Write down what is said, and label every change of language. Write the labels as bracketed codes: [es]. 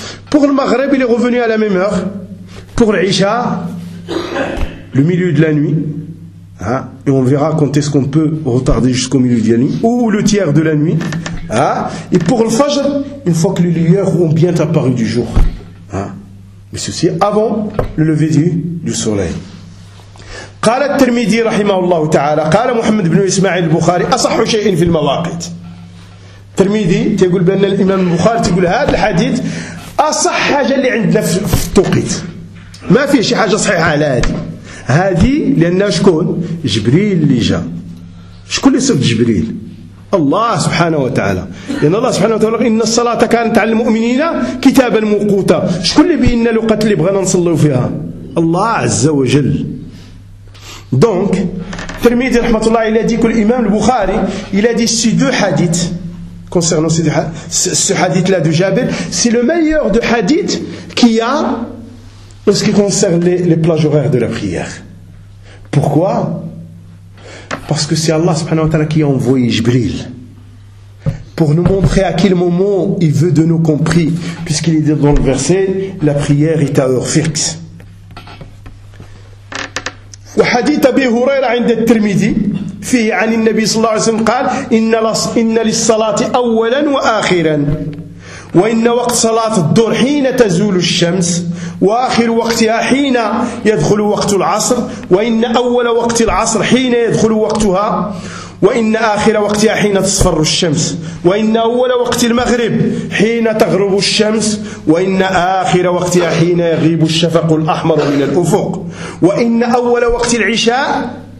[fr] Pour le Maghreb, il est revenu à la même heure. Pour l'Isha, le milieu de la nuit, hein, et on verra quand est-ce qu'on peut retarder jusqu'au milieu de la nuit, ou le tiers de la nuit, hein, et pour le Fajr, une fois que les lueurs ont bien apparu du jour. Hein, mais ceci avant le lever du soleil. [ar] قال الترمذي رحمه الله تعالى قال محمد بن اسماعيل البخاري اصح شيء في المواقيت الترمذي تيقول بان الامام البخاري تيقول هذا الحديث اصح حاجه اللي عندنا في التوقيت ما فيه شي حاجه صحيحه على هذه لان شكون جبريل اللي جا شكون اللي صف جبريل الله سبحانه وتعالى لان الله سبحانه وتعالى ان الصلاه كانت على المؤمنين كتابا موقوتا شكون اللي بين لقات اللي بغينا نصليو فيها الله عز وجل [fr] Donc, Tirmidhi rahmatullah, il a dit que l'imam al-Bukhari, il a dit ces deux hadiths, concernant ce hadith-là de Jabir, c'est le meilleur de hadith qu'il y a en ce qui concerne les plages horaires de la prière. Pourquoi? Parce que c'est Allah subhanahu wa ta'ala qui a envoyé Jibril pour nous montrer à quel moment il veut de nous compris, puisqu'il est dit dans le verset, la prière est à heure fixe. [ar] وحديث أبي هريرة عند الترمذي فيه عن النبي صلى الله عليه وسلم قال إن للصلاة أولا وآخرا وإن وقت صلاة الظهر حين تزول الشمس وآخر وقتها حين يدخل وقت العصر وإن أول وقت العصر حين يدخل وقتها وإن آخر وقتها حين تصفر الشمس وإن أول وقت المغرب حين تغرب الشمس وإن آخر وقتها حين يغيب الشفق الأحمر من الأفق وإن أول وقت العشاء